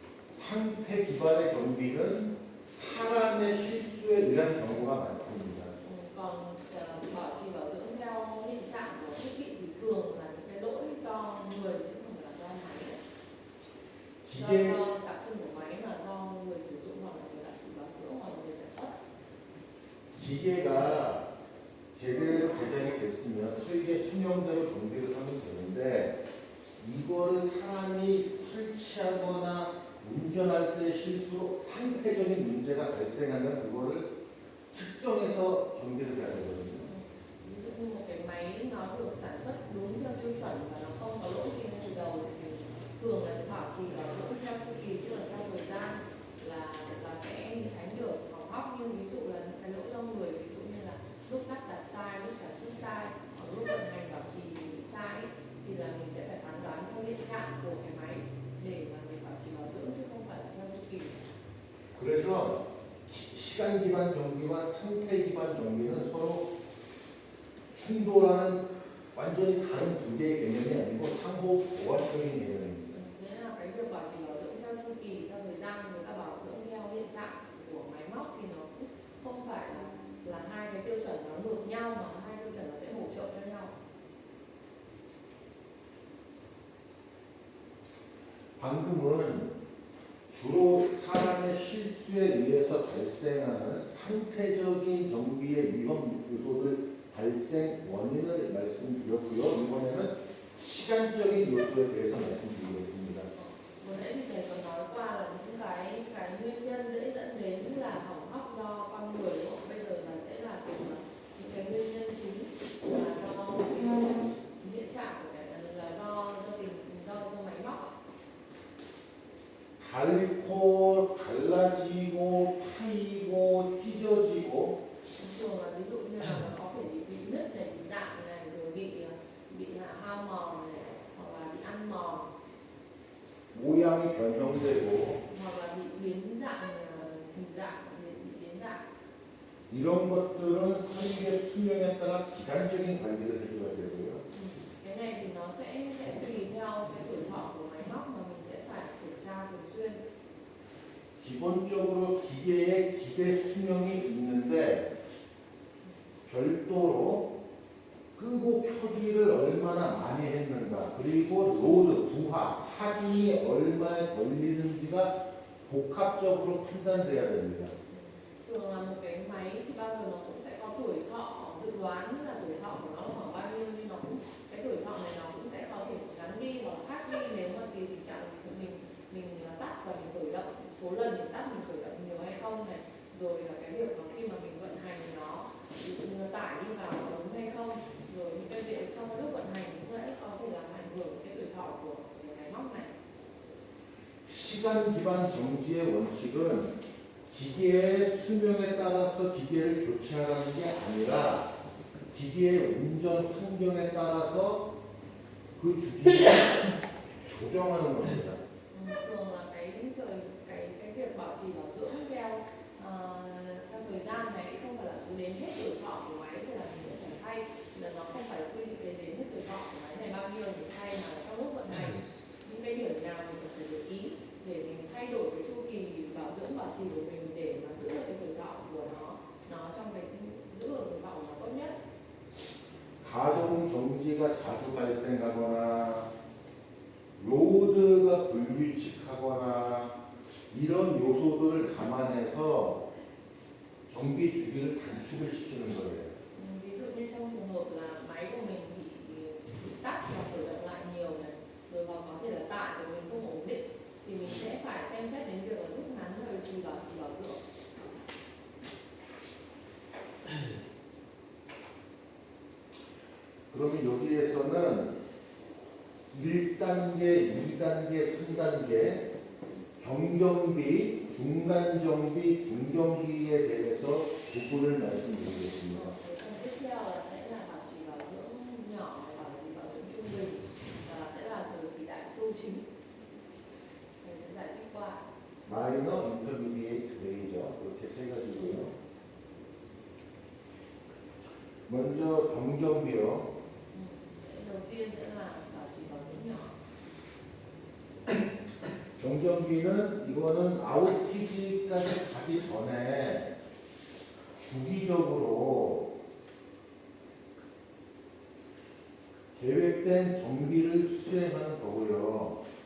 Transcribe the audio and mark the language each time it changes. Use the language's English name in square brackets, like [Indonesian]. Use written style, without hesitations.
[Korean] 상태 기반의 정비는 사람의 실수에 의한 경우가 많습니다. [Vietnamese] Còn bảo trì bảo dưỡng theo hiện trạng của thiết bị thì thường là những cái lỗi do người chứ không phải là do máy. [Korean] 기계 [Vietnamese] Do đặc trưng của máy là do người sử dụng hoặc là người bảo trì bảo dưỡng hoặc là người sản xuất. [Korean] 기계가 제대로 제작이 됐으면 설계 수명대로 정비를 하면 되는데 이거를 사람이 설치하거나 운전할 때 실수로 상태적인 문제가 발생하면 그거를 측정해서 정비를 해야 되거든요. [Vietnamese] Ví dụ như một cái máy nó được sản xuất đúng theo tiêu chuẩn và nó không có lỗi gì ngay từ đầu thì thường là sẽ bảo trì bảo dưỡng theo chu kỳ, tức là theo thời gian là sẽ tránh được hỏng hóc. Nhưng ví dụ là những cái lỗi do người, ví dụ như là lúc lắp đặt sai, lúc sản xuất sai, hoặc lúc vận hành bảo trì bị sai thì là mình sẽ phải phán đoán theo hiện trạng của cái máy để mà mình bảo trì bảo dưỡng chứ không phải là theo chu kỳ. [Korean] 그래서 시간 기반 정비와 상태 기반 정비는 서로 충돌하는 완전히 다른 두 개의 개념이 아니고 상호 보완적인 개념입니다. [Vietnamese] Thế là cái việc bảo trì bảo dưỡng theo chu kỳ, theo thời gian với cả bảo dưỡng theo hiện trạng của máy móc thì nó cũng không phải là hai cái tiêu chuẩn nó ngược nhau mà hai tiêu chuẩn nó sẽ bổ trợ cho nhau. [Korean] 방금은 주로 사람의 실수에 의해서 발생하는 상태적인 정비의 위험 요소들 발생 원인을 말씀드렸고요. 이번에는 시간적인 요소에 대해서 말씀드리겠습니다. [Vietnamese] Vừa nãy thì thầy còn nói qua là những cái nguyên nhân dễ dẫn đến là hỏng hóc do con người, đúng không? Bây giờ là sẽ là những cái nguyên nhân chính là do hiện trạng của cái là do máy móc. [Korean] 닳고 달라지고 파이고 찢어지고 [Vietnamese] Thường là ví dụ như là nó có thể bị nứt này, bị rạn này, rồi bị hao mòn này, hoặc là bị ăn mòn, [Korean] 모양이 변형되고 [Vietnamese] hoặc là bị biến dạng hình dạng, bị biến dạng. [Korean] 이런 것들은 설계 수명에 따라 기간적인 관리를 해줘야 되고요. [Vietnamese] Cái này thì nó sẽ tùy theo cái tuổi thọ của máy móc mà mình sẽ phải kiểm tra thường xuyên. [Korean] 기본적으로 기계에 기계 수명이 있는데 별도로 끄고 켜기를 얼마나 많이 했는가, 그리고 로드, 부하, 하중이 얼마에 걸리는지가 복합적으로 판단돼야 됩니다. [Vietnamese] Thường là một cái máy thì bao giờ nó cũng sẽ có tuổi thọ dự đoán là tuổi thọ của nó khoảng bao nhiêu, nhưng nó cũng cái tuổi thọ này nó cũng sẽ có thể gắn đi hoặc khác đi nếu mà tùy tình trạng của mình tắt và mình khởi động, số lần mình tắt mình khởi động nhiều hay không này, rồi là cái việc mà khi mà mình vận hành nó tải đi vào có đúng hay không, rồi những cái việc trong cái lúc vận hành cũng sẽ có thể làm ảnh hưởng cái tuổi thọ của cái máy móc này. [Korean] 시간 기반 정지의 원칙은 기계의 수명에 따라서 기계를 교체하는 게 아니라 기계의 운전 환경에 따라서 그 주기를 조정하는 겁니다. [Vietnamese] Thường là cái việc bảo trì bảo dưỡng theo thời gian này không phải là cứ đến hết tuổi thọ của máy thì là mình sẽ phải thay, là nó không phải là quy định đến hết tuổi thọ của máy này bao nhiêu mình thay, mà trong lúc vận hành những cái điểm nào mình cần phải để ý để mình thay đổi cái chu kỳ bảo dưỡng bảo trì của mình để mà giữ được cái tuổi thọ của nó trong cái giữ được tuổi thọ của nó tốt nhất. [Korean] 가동 정지가 자주 발생하거나 로드가 불규칙하거나 이런 요소들을 감안해서 정비 주기를 단축을 시키는 거예요. [Vietnamese] Ví dụ như trong trường hợp là máy của mình bị tắt và khởi động lại nhiều này, rồi hoặc có thể là tải của mình không ổn định, thì mình sẽ phải xem xét đến việc là rút ngắn thời kỳ bảo trì bảo dưỡng. [Korean] 그러면 여기에서는 1단계, 2단계, 3단계 경정비, 중간정비, 중정비에 대해서 구분을 말씀드리겠습니다. [Vietnamese] Phần tiếp theo là sẽ là bảo trì bảo dưỡng nhỏ và bảo trì bảo dưỡng trung bình, và sẽ là thời kỳ đại tu chính. Thầy sẽ giải thích qua. [Korean] 마이너, 인터미디에이트, 메이저 이렇게 세 가지고요. 먼저 경정비요. [Vietnamese] Đầu tiên sẽ là bảo trì bảo dưỡng nhỏ. [Korean] 경정비는 이거는 아웃피지까지 가기 전에 주기적으로 계획된 정비를 수행하는 거고요.